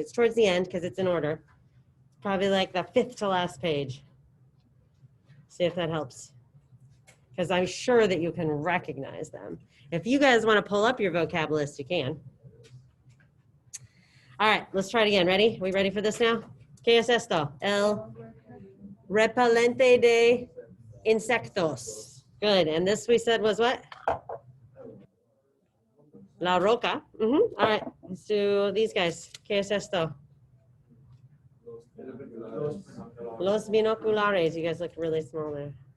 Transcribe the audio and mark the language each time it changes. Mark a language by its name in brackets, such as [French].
[English] It's towards the end because it's in order. Probably like the 5th to last page. See if that helps. Because I'm sure that you can recognize them. If you guys want to pull up your vocab list, you can. All right, let's try it again. Ready? We ready for this now? [Spanish] ¿Qué es esto? El repelente de insectos. [English] Good. And this we said was what? [Spanish] La roca. [English] All right. Let's do these guys. [Spanish] ¿Qué es esto? Los binoculares. [English] You guys look really small there.